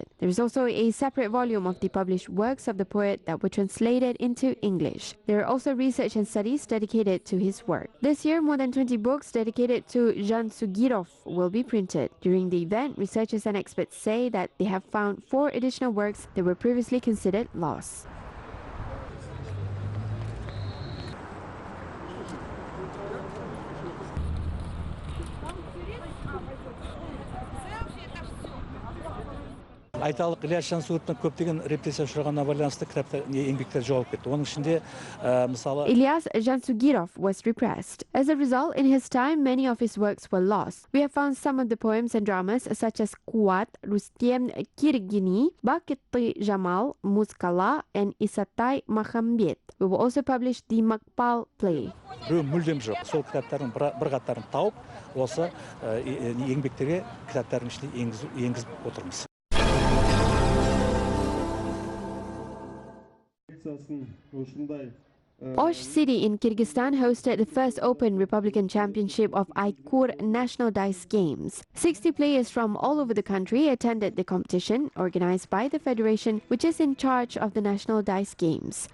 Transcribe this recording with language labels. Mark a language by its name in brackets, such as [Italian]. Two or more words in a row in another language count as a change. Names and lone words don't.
[English] There is also a separate volume of the published works of the poet that were translated into English. There are also research and studies dedicated to his work. This year, more than 20 books dedicated to Jansugirov will be printed. During the event, researchers and experts say that they have found 4 additional works that were previously considered lost. [Kazakh] Айталық Ильяс Жансүгіровтің көптеген репрессия ұшырағанына байланысты кітаптар еңбектер жоғалып кетті. Оның ішінде мысалы [English] Ilyas Jansugirov was repressed. As a result, in his time, many of his works were lost. We have found some of the poems and dramas such as Kuat, Rustem Kirgini, Bakitti Jamal, Muskala, and Isatai Mahambet. We will also publish the Makpal play. [Kazakh] Мүлдем жоқ. Сол кітаптардың бір қатарын тауып, осы еңбектерге кітаптардың ішіне енгізіп отырмыз. [English] Osh City in Kyrgyzstan hosted the first Open Republican Championship of Aykur National Dice Games. 60 players from all over the country attended the competition, organized by the federation, which is in charge of the National Dice Games.